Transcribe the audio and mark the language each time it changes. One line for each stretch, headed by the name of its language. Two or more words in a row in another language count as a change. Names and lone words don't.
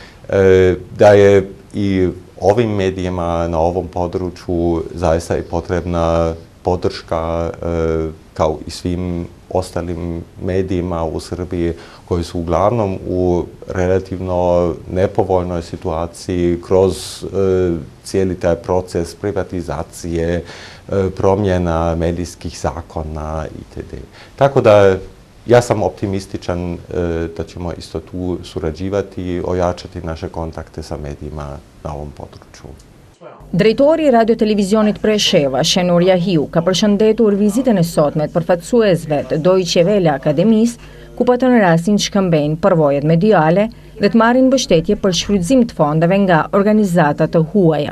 Bosnian: da je i ovim medijima na ovom području zaista i potrebna podrška kao i svim ostalim medijima u Srbiji koji su uglavnom u relativno nepovoljnoj situaciji kroz cijeli taj proces privatizacije, promjena medijskih zakona itd. Tako da ja sam optimističan da ćemo isto tu surađivati i ojačati naše kontakte sa medijima na ovom području.
Albanian: Drejtori i Radio Televizionit Presheva, Shenur Jahiu, ka përshëndetur vizitën e sotme të përfaqësuesve të Deutsche Welle Akademis, ku patën rastin të shkëmbejnë përvojat mediale dhe të marrin mbështetje për shfrytëzim të fondeve nga organizata të huaja.